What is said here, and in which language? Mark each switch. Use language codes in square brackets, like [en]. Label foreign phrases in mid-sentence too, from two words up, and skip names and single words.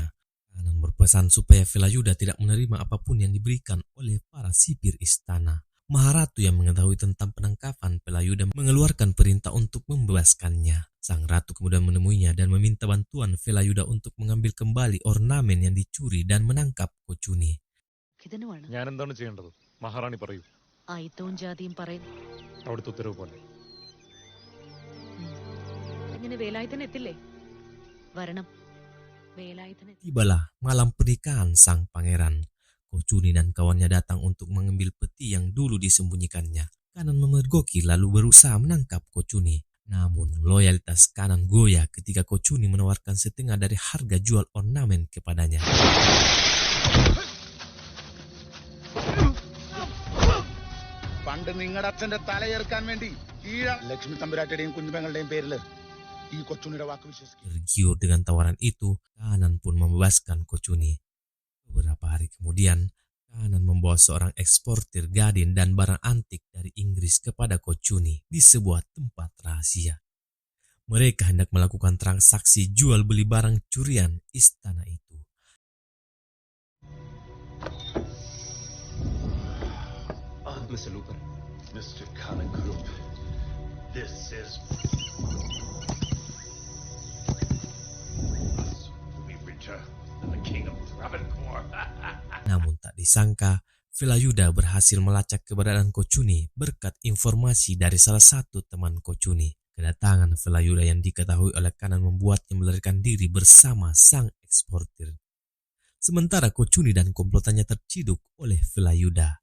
[id] Kanan berpesan supaya Velayuda tidak menerima apapun yang diberikan oleh para sipir istana. Maharatu yang mengetahui tentang penangkapan Velayuda mengeluarkan perintah untuk membebaskannya. Sang ratu kemudian menemuinya dan meminta bantuan Velayuda untuk mengambil kembali ornamen yang dicuri dan menangkap Kocuni. [ml] ഞാനെന്താണ് ചെയ്യേണ്ടത്? മഹാറാണി പറയൂ. ആയിത്തവും ജാതിയും പറയുന്നു. അവിടുത്തെ ഉത്തരവ് പോലെ. ഇങ്ങനെ വേലായുധൻ എത്തില്ലേ? വരണം. വേലായുധൻ. [id] Tibalah malam pernikahan sang pangeran. Kocuni dan kawannya datang untuk mengambil peti yang dulu disembunyikannya. Kanan memergoki lalu berusaha menangkap Kocuni. Namun loyalitas Kanan goyah ketika Kocuni menawarkan setengah dari harga jual ornamen kepadanya. [ml] പണ്ട് നിങ്ങളുടെ അച്ഛന്റെ തലയെറുക്കാൻ വേണ്ടി ലക്ഷ്മി തമ്പുരാട്ടിയുടെയും കുഞ്ഞുമകളുടെയും പേരില് ഈ കൊച്ചുണ്ണിയുടെ വാക്ക് വിശ്വസിക്കും. [id] Tergiur dengan tawaran itu, Kanan pun membebaskan Kocuni. Beberapa hari kemudian, Kanan membawa seorang eksportir gadin dan barang antik dari Inggris kepada Kocuni di sebuah tempat rahasia. Mereka hendak melakukan transaksi jual beli barang curian istana itu. Mr. Looper. Mr. [en] Kanan Group, this is we return to the King of Travancore. [id] Namun tak disangka, Velayuda berhasil melacak keberadaan Kocuni berkat informasi dari salah satu teman Kocuni. Kedatangan Velayuda yang diketahui oleh Kanan membuatnya melarikan diri bersama sang eksportir. Sementara Kocuni dan komplotannya terciduk oleh Velayuda.